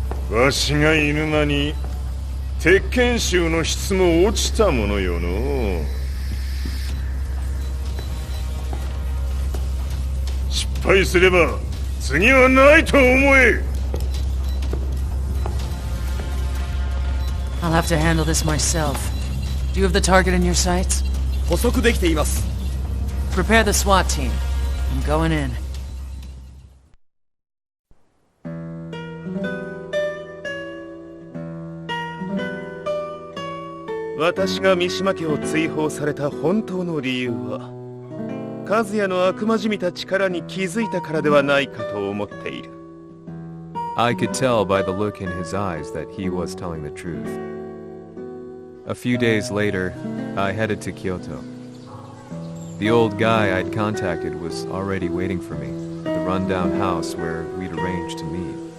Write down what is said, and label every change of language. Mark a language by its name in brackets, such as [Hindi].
[Japanese] わしが犬間に鉄拳衆の質も落ちたものよの。失敗すれば次はないと思え。 [English] have to handle this myself. Do you have the target in your sights? [Japanese] 捕捉できています。 [English] Prepare the SWAT team. I'm going in. [Japanese] 私が三島家を追放された本当の理由は、和也の悪魔じみた力に気づいたからではないかと思っている。 [English] I could tell by the look in his eyes that he was telling the truth. A few days later, I headed to Kyoto. The old guy I'd contacted was already waiting for me at the rundown house where we'd arranged to meet.